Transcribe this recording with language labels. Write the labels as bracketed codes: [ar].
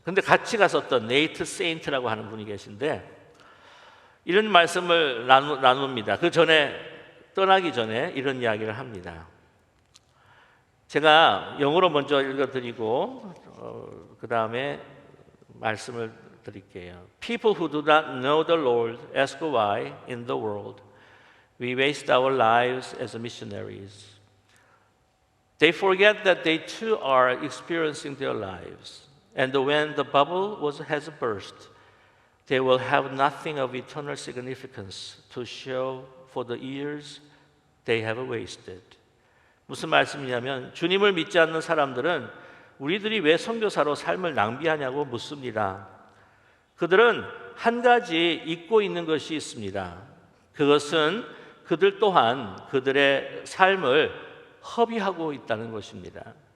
[ko] 근데 같이 갔었던 네이트 세인트라고 하는 분이 계신데 이런 말씀을 나눕니다. 그 전에 떠나기 전에 이런 이야기를 합니다. 제가 영어로 먼저 읽어드리고 그 다음에 말씀을 드릴게요. [en] People who do not know the Lord ask why in the world we waste our lives as missionaries. They forget that they too are experiencing their lives, and when the bubble has burst, they will have nothing of eternal significance to show for the years they have wasted. [ko] 무슨 말씀이냐면 주님을 믿지 않는 사람들은 우리들이 왜 선교사로 삶을 낭비하냐고 묻습니다. 그들은 한 가지 잊고 있는 것이 있습니다. 그것은 그들 또한 그들의 삶을 허비하고 있다는 것입니다.